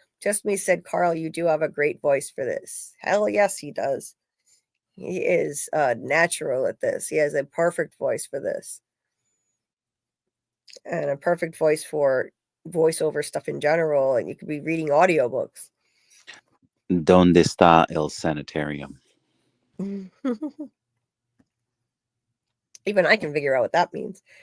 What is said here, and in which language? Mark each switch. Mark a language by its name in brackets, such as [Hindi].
[English] Just me said, Carl, you do have a great voice for this. Hell yes, he does. He is natural at this. He has a perfect voice for this. And a perfect voice for voiceover stuff in general. And you could be reading audiobooks. [Spanish] ¿Dónde está el sanitarium? [English] Even I can figure out what that means.